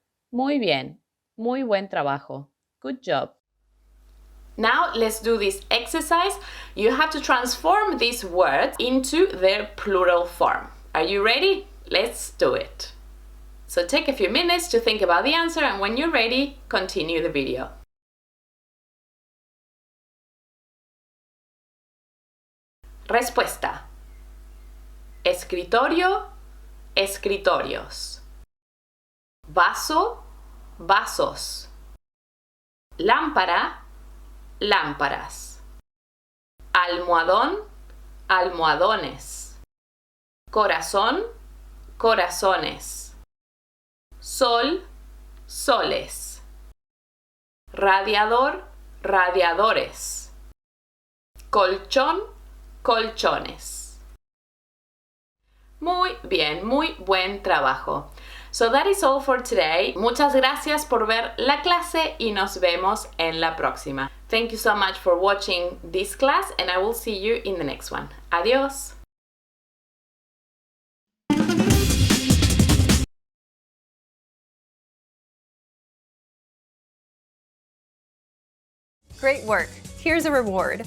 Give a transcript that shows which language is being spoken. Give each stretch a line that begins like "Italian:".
Spanish: Muy bien, muy buen trabajo.
English: Good job. Now let's do this exercise. You have to transform these words into their plural form. Are you ready? Let's do it. So take a few minutes to think about the answer, and when you're ready, continue the video.
Spanish: Respuesta: escritorio, escritorios. Vaso, vasos. Lámpara, lámparas. Almohadón, almohadones. Corazón, corazones. Sol, soles. Radiador, radiadores. Colchón, colchones. Muy bien, muy buen trabajo.
English: So that is all for today.
Spanish: Muchas gracias por ver la clase y nos vemos en la próxima.
English: Thank you so much for watching this class, and I will see you in the next one.
Spanish: Adiós.
English: Great work! Here's a reward.